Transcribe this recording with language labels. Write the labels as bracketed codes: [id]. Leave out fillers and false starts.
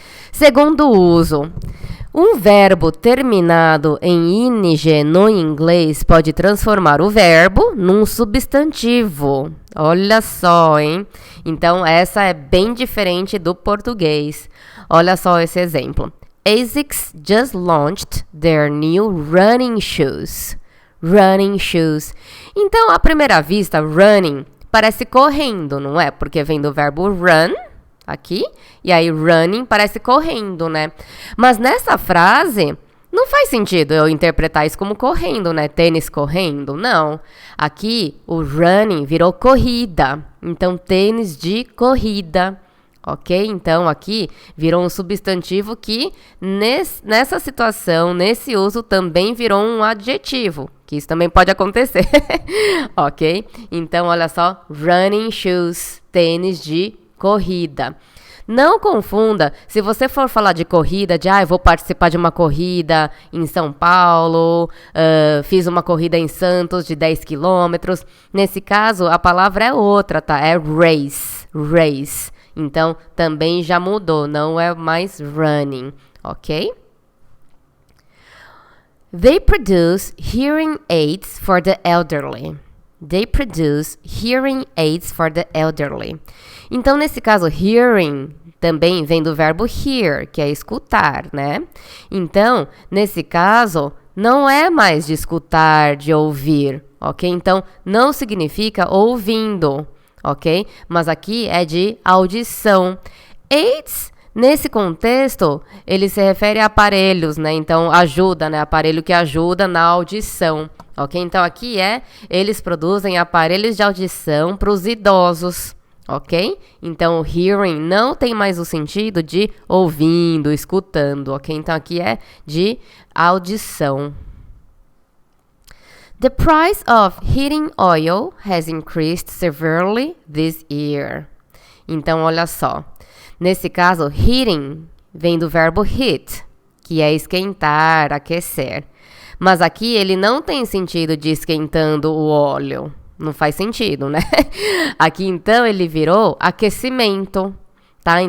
[pt] Segundo uso, um verbo terminado em ing no inglês pode transformar o verbo num substantivo. Olha só, hein? Então, essa é bem diferente do português. Olha só esse exemplo. [en] ASICS just launched their new running shoes. Running shoes. [pt] Então, à primeira vista, running parece correndo, não é? Porque vem do verbo run, aqui, e aí running parece correndo, né? Mas nessa frase, não faz sentido eu interpretar isso como correndo, né? Tênis correndo, não. Aqui, o running virou corrida, então tênis de corrida, ok? Então, aqui, virou um substantivo que, nessa situação, nesse uso, também virou um adjetivo, que isso também pode acontecer, ok? Então, olha só, [en] running shoes, [pt] tênis de corrida. Não confunda, se você for falar de corrida, de eu vou participar de uma corrida em São Paulo, fiz uma corrida em Santos de 10 quilômetros. Nesse caso, a palavra é outra, tá? É race. Então, também já mudou, não é mais running, ok? [en] They produce hearing aids for the elderly. They produce hearing aids for the elderly. [pt] Então, nesse caso, hearing também vem do verbo hear, que é escutar, né? Então, nesse caso, não é mais de escutar, de ouvir, ok? Então, não significa ouvindo, ok? Mas aqui é de audição. Aids, nesse contexto, ele se refere a aparelhos, né? Então, ajuda, né? Aparelho que ajuda na audição, ok? Então, aqui eles produzem aparelhos de audição para os idosos, ok? Então, hearing não tem mais o sentido de ouvindo, escutando, ok? Então, aqui é de audição. [en] The price of heating oil has increased severely this year. [pt] Então, olha só. Nesse caso, heating vem do verbo heat, que é esquentar, aquecer. Mas aqui ele não tem sentido de esquentando o óleo. Não faz sentido, né? Aqui, então, ele virou aquecimento, tá?